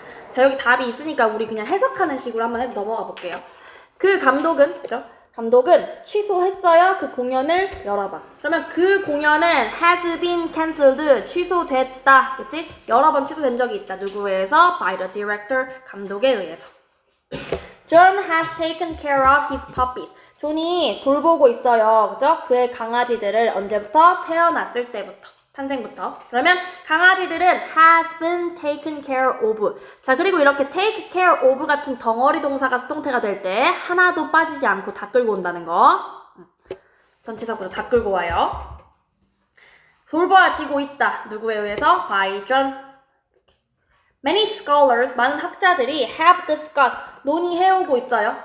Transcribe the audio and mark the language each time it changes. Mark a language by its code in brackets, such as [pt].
[ko] 자, 여기 답이 있으니까 우리 그냥 해석하는 식으로 한번 해서 넘어가 볼게요. 그 감독은, 그죠? 감독은 취소했어요. 그 공연을 여러 번. 그러면 그 공연은 [en] has been cancelled, [ko] 취소됐다. 그치? 여러 번 취소된 적이 있다. 누구에 의해서? [en] by the director, [ko] 감독에 의해서. [en] John has taken care of his puppies. [ko] 존이 돌보고 있어요. 그죠? 그의 강아지들을 언제부터? 태어났을 때부터. 탄생부터. 그러면 강아지들은 [en] has been taken care of. [ko] 자, 그리고 이렇게 take care of 같은 덩어리 동사가 수동태가 될 때 하나도 빠지지 않고 다 끌고 온다는 거. 전치사구조 다 끌고 와요. 돌보아지고 있다. 누구에 의해서? [en] By John. Many scholars, [ko] 많은 학자들이 [en] have discussed, [ko] 논의해오고 있어요.